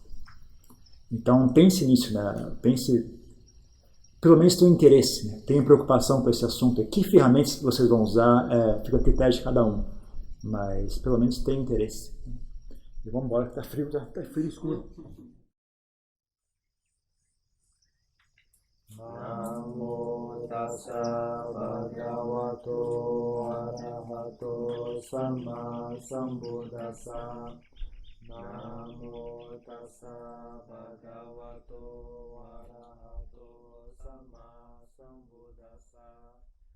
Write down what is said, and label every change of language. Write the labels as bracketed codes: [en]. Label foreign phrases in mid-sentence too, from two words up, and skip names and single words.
[pt] Então, pense nisso, né? Pense, pelo menos tenha interesse, né? Tenha preocupação com esse assunto. Que ferramentas vocês vão usar, fica a critério de cada um. Mas, pelo menos tenha interesse. E vamos embora, que tá frio escuro. [pi] Namo tassa bhagavato arahato sama sambuddhassa. Namo tassa bhagavato arahato sama sambuddhassa.